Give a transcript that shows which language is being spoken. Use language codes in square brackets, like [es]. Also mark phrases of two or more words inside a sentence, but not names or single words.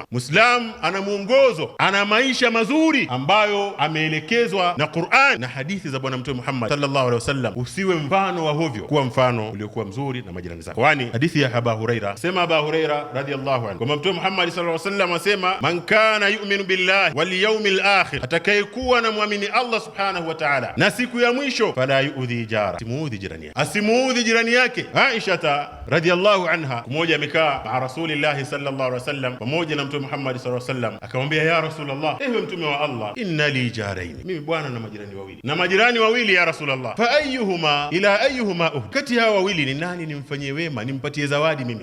[sw] Muislamu ana muongozo, ana maisha mazuri ambayo ameelekezwa na Qur'an na hadithi za Bwana Mtume Muhammad [ar] صلى الله عليه وسلم. [sw] Usiwe mfano wa hovyo, kuwa mfano uliokuwa mzuri na majirani zako. Kwani hadithi ya Abu Huraira, sema Abu Huraira [ar] رضي الله عنه, [sw] kwamba Mtume Muhammad [ar] صلى الله عليه وسلم [sw] asema, [ar] من كان يؤمن بالله واليوم الآخر, [sw] atakayekuwa na muamini Allah [ar] سبحانه وتعالى [sw] na siku ya mwisho, [ar] فلا يؤذي جاره, [sw] simuudhi jirani yake, asimuudhi jirani yake. Aisha [ar] رضي الله عنها [sw] mmoja amekaa na Rasulullah [ar] صلى الله عليه وسلم [sw] pamoja na Mtume Muhammad [ar] صلى الله عليه وسلم, [sw] akamwambia, [ar] يا رسول الله, [sw] ewe mtume wa Allah, [ar] إن لي جارين, [sw] mimi bwana na majirani wawili [ar] يا رسول الله, فأيهما إلى أيهما [sw] kati hawa wawili ni nani nimfanyie wema, nimpatie zawadi mimi?